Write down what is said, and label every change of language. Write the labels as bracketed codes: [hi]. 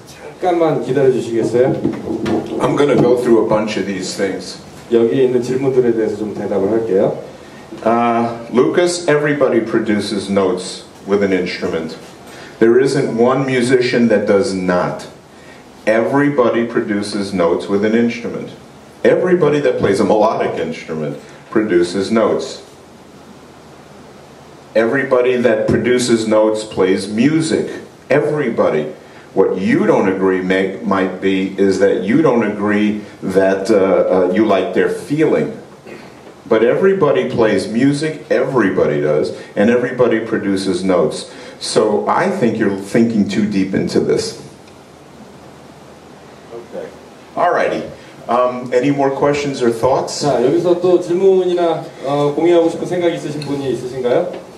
[ko] 잠깐만 기다려 주시겠어요? [en] I'm going to go through a bunch of these things. [ko] 여기 있는 질문들에 대해서 좀 대답을 할게요. [en] Lucas, everybody produces notes with an instrument. There isn't one musician that does not. Everybody produces notes with an instrument. Everybody that plays a melodic instrument produces notes. Everybody that produces notes plays music. Everybody. What you don't agree might be is that you don't agree that you like their feeling. But everybody plays music, everybody does, and everybody produces notes. So I think you're thinking too deep into this. Okay. Alrighty. Any more questions or thoughts? [ko] 자, 여기서 또 질문이나 공유하고 싶은 생각 있으신 분이 있으신가요?